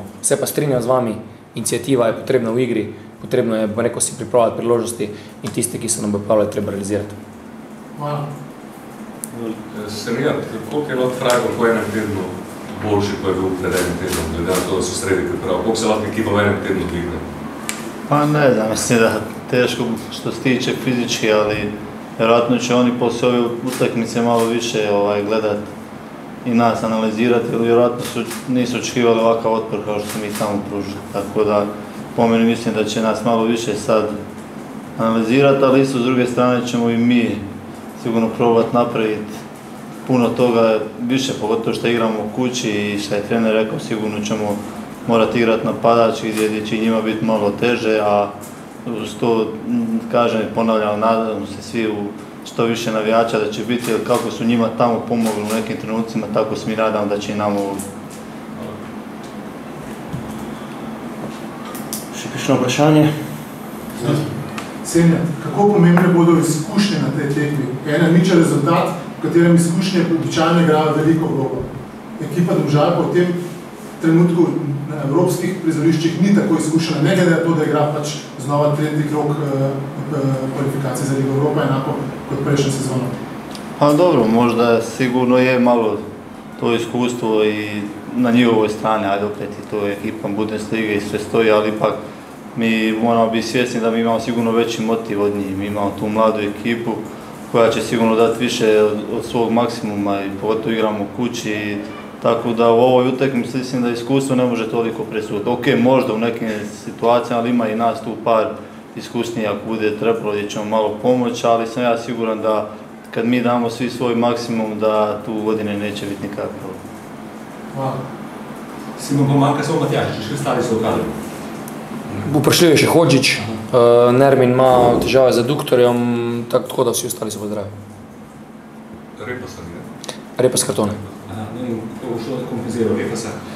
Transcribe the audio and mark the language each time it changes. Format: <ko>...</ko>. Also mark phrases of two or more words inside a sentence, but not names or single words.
<sl>Vse pa strinjam z vami, inicijativa je potrebna v igri, potrebno je, bom rekel, si pripravljati priložnosti in tiste, ki se nam bo pravljali, treba realizirati. Hvala. Senijat, koliko je lahko Freiburg po enem tednu boljši, ko je bil pred enem tednom, glede na to, da so sredi pripravili? Koliko se lahko ekipa v enem tednu dvigne?</sl> <hr>Pa ne znam, mislim da teško što se tiče fizički, ali vjerojatno će oni poslije ove utakmice malo više gledati i nas analizirati, jer vjerojatno nisu očekivali ovakav otpor kao što mi tamo pružili. Tako da, po meni mislim da će nas malo više sad analizirati, ali isto s druge strane ćemo i mi sigurno probati napraviti puno toga više, pogotovo što igramo u kući i što je trener rekao, sigurno ćemo morati igrati napadački gdje će njima biti malo teže, a što kažem i ponavljam, nadam se svi u što više navijača da će biti, jer kako su njima tamo pomogli u nekim trenucima, tako se mi nadam da će i nam ovdje.</hr> <sl>Še kakšno vprašanje? Senijat, kako pomembne bodo izkušnje na tej tekmi? Ena nič rezultat, v katerem izkušnje običajno igrajo veliko vlogo. Ekipa Domžal pa v tem trenutku na evropskih prizoriščih ni tako izkušena, ne glede na to, da igra pač znova tretji krog kvalifikacije za Ligo Evropa, enako kot prejšnjo sezono.</sl> <hr>Pa dobro, možda sigurno je malo to iskustvo i na njihovoj strani, ajde opet i to je ekipa Bundeslige i sve stoji, ali ipak mi moramo biti svjesni da mi imamo sigurno veći motiv od njih. Mi imamo tu mladu ekipu koja će sigurno dati više od svog maksimuma i pogotovo igramo u kući. Tako da u ovoj utakmici mislim da iskustvo ne može toliko presuditi. Ok, možda u nekim situacijama, ali ima i nas tu par iskusniji ako bude trebalo gdje ćemo malo pomoći, ali sam ja siguran da kad mi damo svi svoj maksimum da tu godine neće biti nikakav problem.</hr> <sl>Hvala. Simon, pa manjka samo Matjašič, še ostali so v kadru. Vprašljiv je še Hodžić, Nermin ima težave z aduktorjem, tako da vsi ostali se pozdravijo. Repasa ni, ne? Repas kartone. Aha, ne vem, kako bo šlo da kompenziral Repasa.</sl>